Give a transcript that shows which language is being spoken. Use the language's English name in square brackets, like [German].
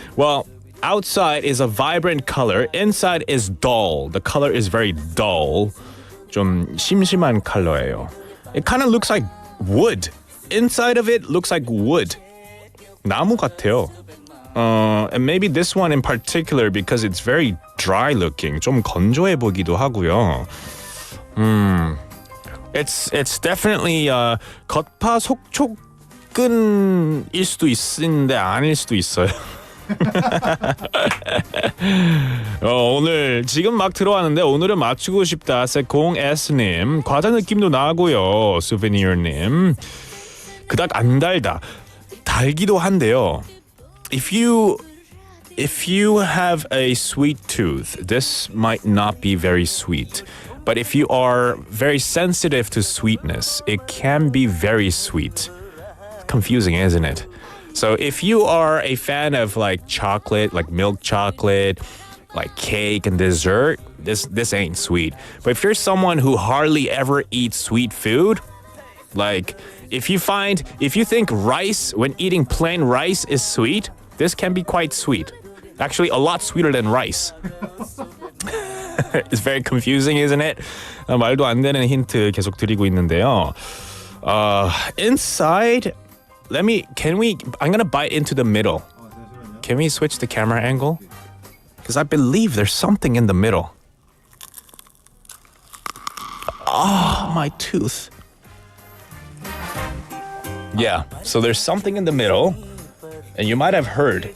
[English] Well, outside is a vibrant color, inside is dull. The color is very dull. [Korean] 좀 심심한 컬러예요. [English] It kind of looks like wood. Inside of it looks like wood. [Korean] 나무 같아요. [English] And maybe this one in particular because it's very dry looking. [Korean] 좀 건조해 보기도 하고요. [English] It's definitely [Korean] 겉파속촉근일 수도 있는데 아닐 수도 있어요. 오늘 지금 막 들어왔는데 오늘은 맞추고 싶다. 세콩S님 과자 느낌도 나고요. 수베니어님 그닥 안 달다. 달기도 한데요. [English] If you if you have a sweet tooth, this might not be very sweet. But if you are very sensitive to sweetness, it can be very sweet. Confusing, isn't it? So if you are a fan of like chocolate, like milk chocolate, like cake and dessert, this ain't sweet. But if you're someone who hardly ever eats sweet food, like if you think rice when eating plain rice is sweet, this can be quite sweet. Actually, a lot sweeter than rice. It's very confusing, isn't it? [Korean] 말도 안 되는 힌트 계속 드리고 있는데요. [English] Inside, I'm gonna bite into the middle. Can we switch the camera angle? Because I believe there's something in the middle. Oh, my tooth. Yeah, so there's something in the middle. And you might have heard.